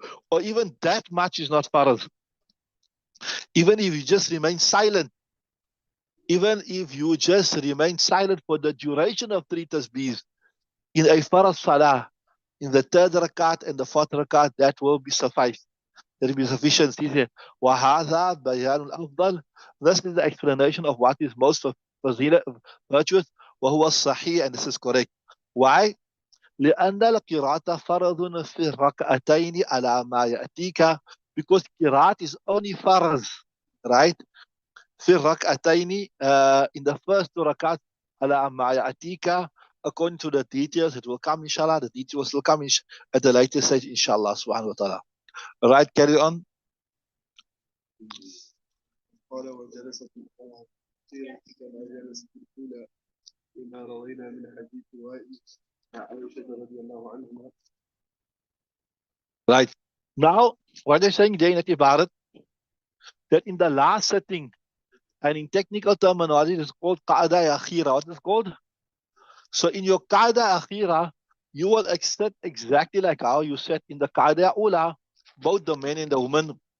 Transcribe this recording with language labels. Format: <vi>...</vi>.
<en>Or even that much is not Farah. Even if you just remain silent, even if you just remain silent for the duration of 3 tasbihs in a Farah Salah, in the 3rd rakat and the 4th rakat, that will be suffice. That will be sufficient.</en> <ar>وَهَذَا بَيَانُ الْأَفْضَلِ.</ar> <en>This is the explanation of what is most virtuous.</en> <ar>وَهُوَ الصَّحِيح,</ar> <en>and this is correct. Why?</en> <ar>لأن القراءة فرض في الركعتين على ما يأتيك.</ar> <en>because Qiraat is only Farz, right?</en> <ar>في الركعتين</ar> <en>in the first two rakat</en> <ar>على ما يأتيك,</ar> <en>according to the details it will come inshallah, the details will come at the later stage inshallah subhanahu wa ta'ala. Right, carry on.</en> <ar>قال وجلس في الآخرة كما جلس في الأولى بما روينا من حديث وائل عائشة رضي الله عنها.</ar> <en>Right. Now, what they're saying there in Ibarat, that in the last setting, and in technical terminology, it is called Qa'ada Akhira. What is it called? So in your Qa'ada Akhira, you will sit exactly like how you sat in the Qa'ada Ula, both the men and the women.</en>